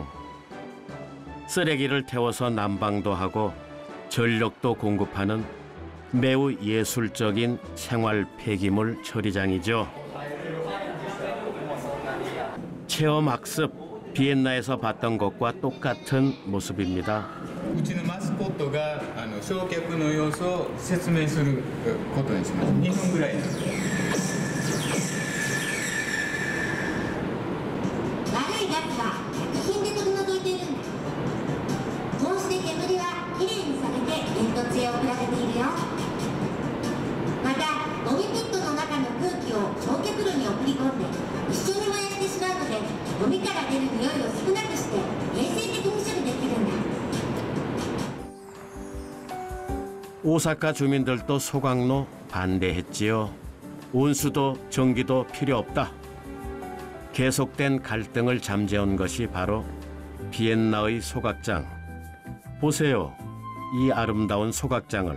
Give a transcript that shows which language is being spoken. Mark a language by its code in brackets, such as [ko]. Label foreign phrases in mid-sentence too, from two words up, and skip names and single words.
[ko] 쓰레기를 태워서 난방도 하고 전력도 공급하는 매우 예술적인 생활 폐기물 처리장이죠. 체험학습, 비엔나에서 봤던 것과 똑같은 모습입니다. [ja] うちのマスコットが焼却の様子を説明することにします。2分ぐらいです。悪いガスが品で取り除いているんだ。こうして煙はきれいにされて煙突へ送られているよ。またゴミピットの中の空気を焼却炉に送り込んで一緒に燃やしてしまうので、ゴミから出る匂いを少なくして衛生的に処理できるんだ。 [ko] 오사카 주민들도 소각로 반대했지요. 온수도 전기도 필요 없다. 계속된 갈등을 잠재운 것이 바로 비엔나의 소각장. 보세요. 이 아름다운 소각장을.